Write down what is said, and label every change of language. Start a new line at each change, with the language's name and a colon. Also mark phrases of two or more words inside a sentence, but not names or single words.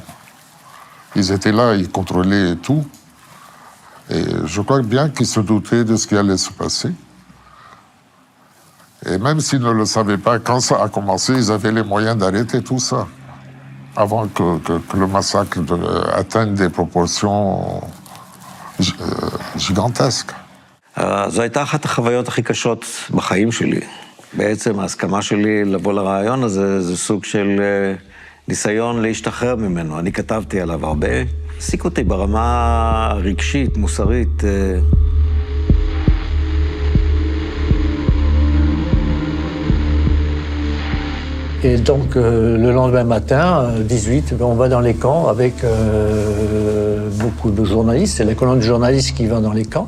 French: Ils étaient là, ils contrôlaient tout. Et je crois bien qu'ils se doutaient de ce qui allait se passer. Et même s'ils ne le savaient pas, quand ça a commencé, ils avaient les moyens d'arrêter tout ça, avant que le massacre atteigne des proportions gigantesques.
Hebrew: זו הייתה אחת החוויות הכי קשות בחיים שלי. בעצם ההסכמה שלי לבוא לרעיון הזה, זה סוג של ניסיון להשתחרר ממנו. אני כתבתי עליו הרבה. העסיק אותי ברמה רגשית, מוסרית.
French: Et donc, le lendemain matin, 18, on va dans les camps avec beaucoup de journalistes. C'est la colonne de journalistes qui va dans les camps.